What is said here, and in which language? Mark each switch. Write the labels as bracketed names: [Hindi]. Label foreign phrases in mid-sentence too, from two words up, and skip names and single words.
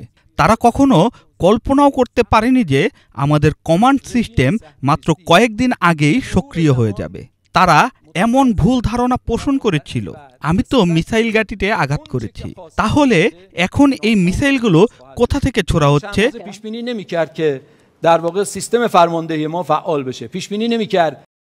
[Bangla] তারা কখনো কল্পনাও করতে পারেনি যে আমাদের কমান্ড সিস্টেম মাত্র কয়েকদিন আগেই সক্রিয় হয়ে যাবে। তারা এমন ভুল ধারণা পোষণ করেছিল, আমি তো মিসাইল ঘাঁটিতে আঘাত করেছি, তাহলে এখন এই মিসাইলগুলো কোথা থেকে ছোড়া হচ্ছে? [Persian] در واقع سیستم فرماندهی ما فعال بشه. پیش بینی نمی‌کرد